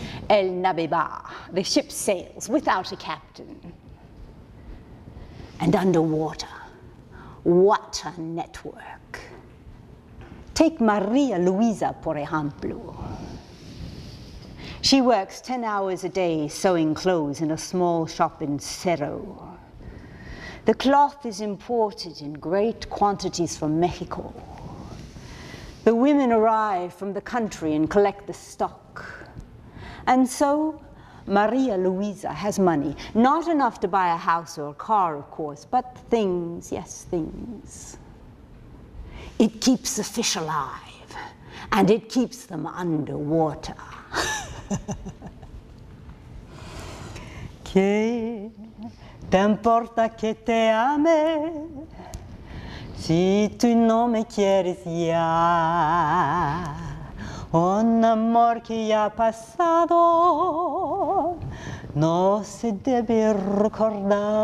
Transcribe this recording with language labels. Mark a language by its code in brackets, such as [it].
[en] El Nabeba, the ship sails without a captain. And underwater, what a network. Take Maria Luisa, [es] por ejemplo. [en] She works 10 hours a day sewing clothes in a small shop in Cerro. The cloth is imported in great quantities from Mexico. The women arrive from the country and collect the stock. And so, Maria Luisa has money. Not enough to buy a house or a car, of course, but things, yes, things. It keeps the fish alive, and it keeps them underwater. [es] ¿Qué te importa que te ame si tú no me quieres ya? Un amor que ya ha pasado no se debe recordar.